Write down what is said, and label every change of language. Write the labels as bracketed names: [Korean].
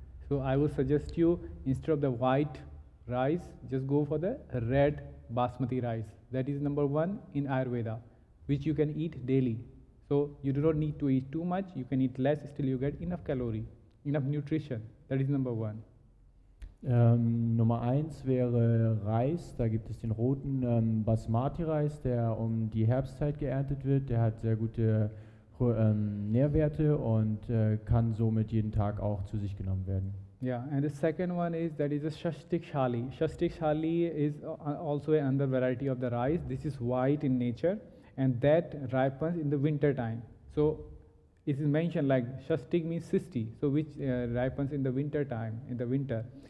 [English] So I would suggest you, instead of the white rice, just go for the red basmati rice. That is number one in Ayurveda, which you can eat daily. So you do not need to eat too much, you can eat less, still you get enough calorie, enough nutrition. That is number one. [German] Nummer 1 wäre Reis, da gibt es den roten Basmati-Reis, der um die Herbstzeit geerntet wird. Der hat sehr gute Nährwerte und kann somit jeden Tag auch zu sich genommen werden. [English] Yeah, and the second one is that is a Shastik Shali. Shastik Shali is also another variety of the rice. This is white in nature, and that ripens in the winter time. So it is mentioned like Shastik means 60, so which ripens in the winter time, in the winter.